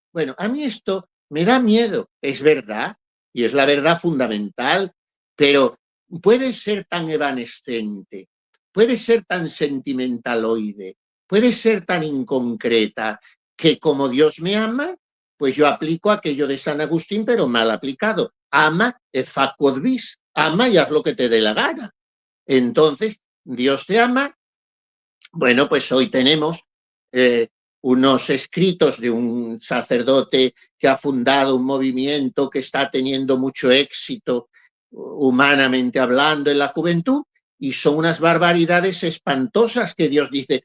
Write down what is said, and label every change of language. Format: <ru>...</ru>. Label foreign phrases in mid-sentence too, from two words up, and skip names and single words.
<es>Bueno, a mí esto me da miedo, es verdad, y es la verdad fundamental, pero puede ser tan evanescente, puede ser tan sentimentaloide, puede ser tan inconcreta, que como Dios me ama, pues yo aplico aquello de San Agustín, pero mal aplicado.</es> <la>Ama et fac quod vis,</la> <es>ama y haz lo que te dé la gana. Entonces, Dios te ama. Bueno, pues hoy tenemos unos escritos de un sacerdote que ha fundado un movimiento que está teniendo mucho éxito humanamente hablando en la juventud, y son unas barbaridades espantosas que Dios dice.</es>